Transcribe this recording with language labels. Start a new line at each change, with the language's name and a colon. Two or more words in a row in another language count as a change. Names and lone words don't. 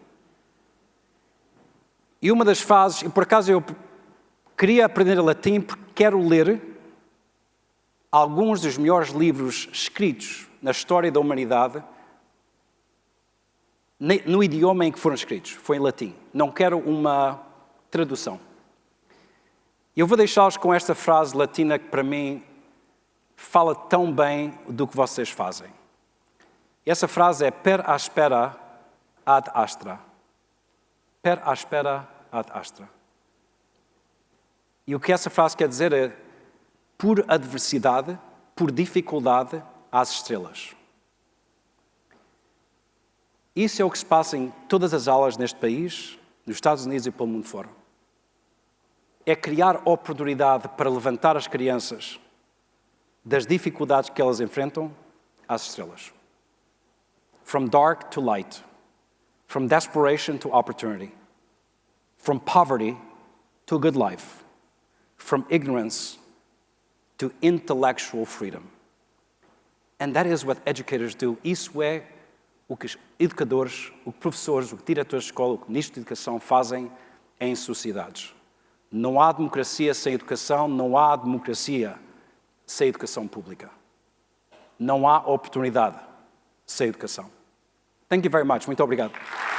Portuguese: E uma das fases, e por acaso eu queria aprender latim porque quero ler alguns dos melhores livros escritos na história da humanidade no idioma em que foram escritos. Foi em latim. Não quero uma tradução. Eu vou deixá-los com esta frase latina que para mim fala tão bem do que vocês fazem. Essa frase é
Latin: per aspera ad astra. Per aspera ad astra.
Portuguese: E o que essa frase quer dizer é por adversidade, por dificuldade, às estrelas. Isso é o que se passa em todas as aulas neste país, nos Estados Unidos e pelo mundo fora. É criar oportunidade para levantar as crianças das dificuldades que elas enfrentam às estrelas.
English: From dark to light. From desperation to opportunity. From poverty to a good life. From ignorance to intellectual freedom. And that is what educators do.
Portuguese: Isso é o que os educadores, o que professores, o que diretores de escola, o que ministros de educação fazem em sociedades. Não há democracia sem educação, não há democracia sem educação pública. Não há oportunidade sem educação.
English: Thank you very much.
Portuguese: Muito obrigado.